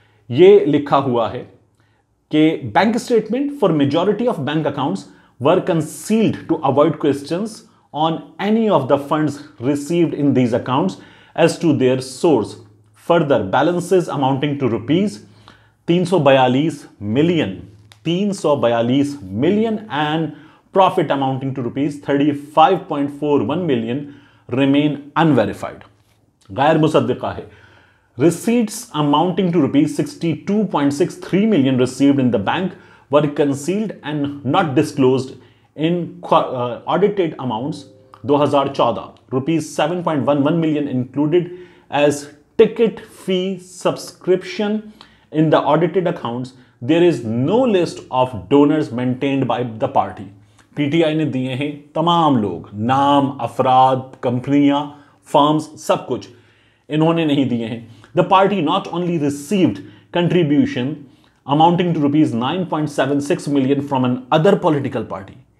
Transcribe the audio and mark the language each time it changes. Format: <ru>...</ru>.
<hi>ये लिखा हुआ है कि</hi> <en>Bank statement for majority of bank accounts were concealed to avoid questions on any of the funds received in these accounts as to their source. Further balances amounting to rupees 342 million 342 million and profit amounting to rupees 35.41 million remain unverified.</en> <hi>गैर मुसद्दिका है.</hi> <en>Receipts amounting to rupees 62.63 million received in the bank were concealed and not disclosed in audited amounts. 2014 rupees 7.11 million included as ticket fee subscription in the audited accounts. There is no list of donors maintained by the party.</en> <hi>PTI ने दिए हैं तमाम लोग, नाम, अफराद, कंपनियां, firms, सब कुछ इन्होंने नहीं दिए हैं.</hi> <en>The party not only received contribution amounting to rupees 9.76 million from another political party.</en>